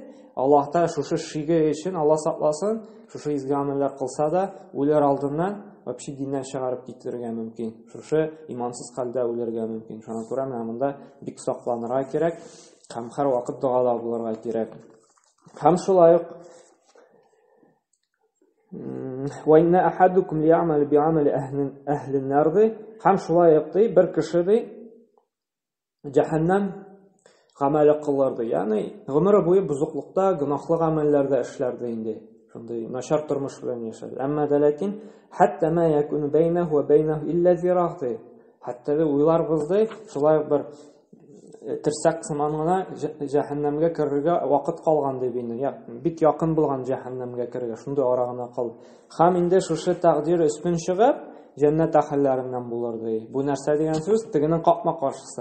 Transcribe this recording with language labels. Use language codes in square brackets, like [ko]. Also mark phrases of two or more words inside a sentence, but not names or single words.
[tt] Аллаһта шушы шиге өчен Аллаһ сакласын, шушы изге гамәлләр кылса да, үләр алдыннан вообще диннән чыгарып китергә мөмкин. Шушы имансыз хәлдә үләргә мөмкин. Шуңа күрә монда бик сакланырга кирәк, һәм һәр вакыт дуада булырга кирәк. Һәм шулай ук [ar] وَإِنَّ أَحَدُكُمْ لِيَعْمَلُ بِعَمَلِ أَهْلِ النَّارِ [tt] һәм шулай ук бер кеше җәһәннәм гамәле кылырды. Ягъни гомере буе бузыклыкта, гынаһлы гамәлләрдә эшләрде инде. Шундый начар тормыш белән яшәде. Әмма ләкин [ar] حتى ما يكون بينه وبينه إلا ذراع. [tt] Хәтта уйларбыз ди, шулай бер терсәк сыман гына җәһәннәмгә керергә вакыт калган дип инде. Бик якын булган җәһәннәмгә керергә, шундый арагына калды. Һәм инде шушы тәкъдир өстен чыгып, җәннәт әһелләреннән булыр ди. Бу нәрсә дигән сүз? Тегенең капма-каршысы.